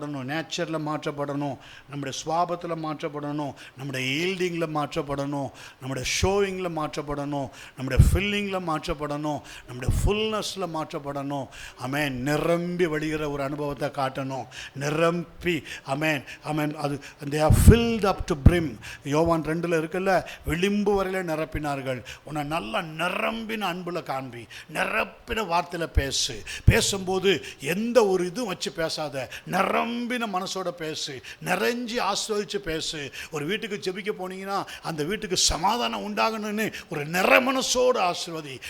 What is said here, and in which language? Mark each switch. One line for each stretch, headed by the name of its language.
Tamil: நேச்சரில் மாற்றப்படணும், நம்முடைய சுபாவத்தில் மாற்றப்படணும், நம்முடைய ஈல்டிங்கில் மாற்றப்படணும், நம்முடைய ஷோயிங்கில் மாற்றப்படணும், நம்முடைய ஃபில்லிங்கில் மாற்றப்படணும், நம்முடைய ஃபுல்னஸில் மாற்றப்படணும். ஆமென். நிரம்பி வழிகிற ஒரு அனுபவத்தை காட்டணும். நிரம்பி ஆமென். அது
English: they are filled up to brim.
Tamil: யோவான் 2 இருக்குல்ல, விளிம்பு வரையில நிரப்பினார்கள். உன்னை நல்லா நிரம்பின அன்புல காண்பி, நிரப்பின வார்த்தையில் பேசும்போது எந்த ஒரு இதுவும் வச்சு பேசாத, நிரம்பின மனசோட பேசு, நிறைஞ்சி ஆஸ்வதிச்சு பேசு. ஒரு வீட்டுக்கு ஜெபிக்க போனீங்கன்னா அந்த வீட்டுக்கு சமாதானம் உண்டாகணும்னு ஒரு நிற மனசோடு ஆசீர்வதி.